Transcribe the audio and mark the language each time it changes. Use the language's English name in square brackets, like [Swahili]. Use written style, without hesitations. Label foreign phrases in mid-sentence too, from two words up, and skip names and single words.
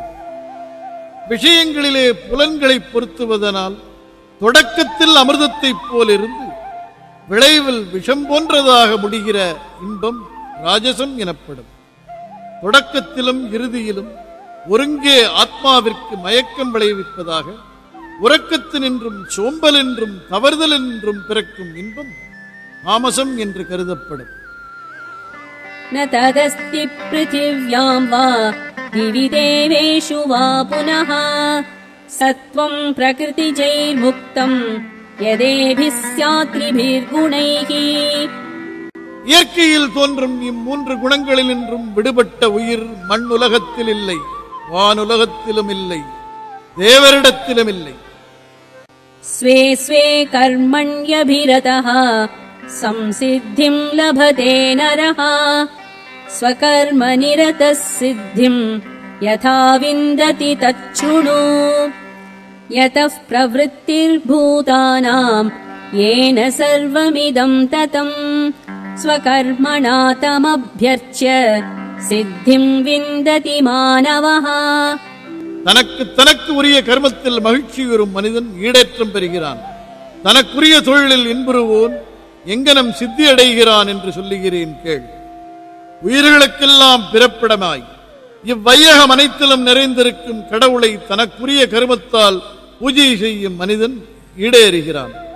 [Tamil] விஷயங்களிலே புலன்களை பொருத்துவதனால் தொடக்கத்தில் அமிர்தத்தைப் போலிருந்து விளைவில் விஷம் போன்றதாக முடிகிற இன்பம் ராஜசம் எனப்படும். தொடக்கத்திலும் இறுதியிலும் ஒருங்கே ஆத்மாவிற்கு மயக்கம் விளைவிப்பதாக உறக்கத்தினின்றும் சோம்பல் என்றும் தவறுதல் என்றும் பிறக்கும் இன்பம் தாமசம் என்று கருதப்படும். [Sanskrit] न तदस्ति पृथिव्याम् वा दिवि देवेषु वा पुनः सत्त्वम् प्रकृतिजैर्मुक्तम् यदेभिः स्यात्रिभिर्गुणैः. [Tamil] இயற்கையில் தோன்றும் இம்மூன்று குணங்களினின்றும் விடுபட்ட உயிர் மண் உலகத்தில் இல்லை, வானுலகத்திலும் இல்லை, தேவரிடத்திலும் இல்லை. [Sanskrit] स्वे स्वे कर्मण्यभिरतः संसिद्धिम् लभते नरः स्वकर्म निरतः सिद्धिम् यथा विन्दति तच्छृणु यतः प्रवृत्तिर्भूतानाम् येन सर्वमिदम् ततम् स्वकर्मणा तमभ्यर्च्य सिद्धिम् विन्दति मानवः. [Tamil] தனக்கு உரிய கர்மத்தில் மகிழ்ச்சி வரும் மனிதன் ஈடேற்றம் பெறுகிறான். தனக்குரிய தொழிலில் இன்புறுவோன் எங்கனம் சித்தியடைகிறான் என்று சொல்லுகிறேன் கேள். உயிர்களுக்கெல்லாம் பிறப்பிடமாய் இவ்வையகம் அனைத்திலும் நிறைந்திருக்கும் கடவுளை தனக்குரிய கருமத்தால் பூஜை செய்யும் மனிதன் ஈடேறுகிறான்.